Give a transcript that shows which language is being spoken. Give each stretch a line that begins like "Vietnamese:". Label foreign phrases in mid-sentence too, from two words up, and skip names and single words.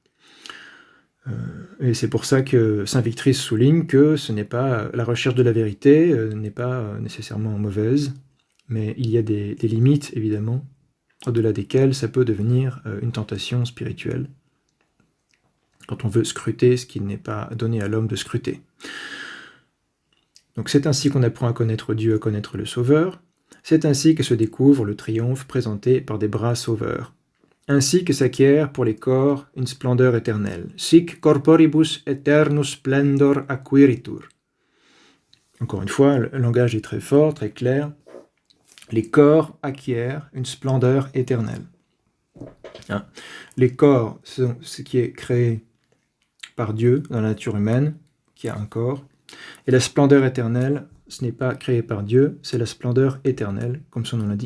French: Et c'est pour ça que Saint Victrice souligne que ce n'est pas la recherche de la vérité n'est pas nécessairement mauvaise, mais il y a des limites, évidemment, au-delà desquelles ça peut devenir une tentation spirituelle, quand on veut scruter ce qui n'est pas donné à l'homme de scruter. Donc c'est ainsi qu'on apprend à connaître Dieu, à connaître le Sauveur. C'est ainsi que se découvre le triomphe présenté par des bras sauveurs. Ainsi que s'acquiert pour les corps une splendeur éternelle.
Latin: Sic corporibus eternus splendor acquiritur.
French: Encore une fois, le langage est très fort, très clair. Les corps acquièrent une splendeur éternelle. Hein? Les corps sont ce qui est créé par Dieu dans la nature humaine, qui a un corps. Et la splendeur éternelle, ce n'est pas créé par Dieu, c'est la splendeur éternelle, comme son nom l'indique.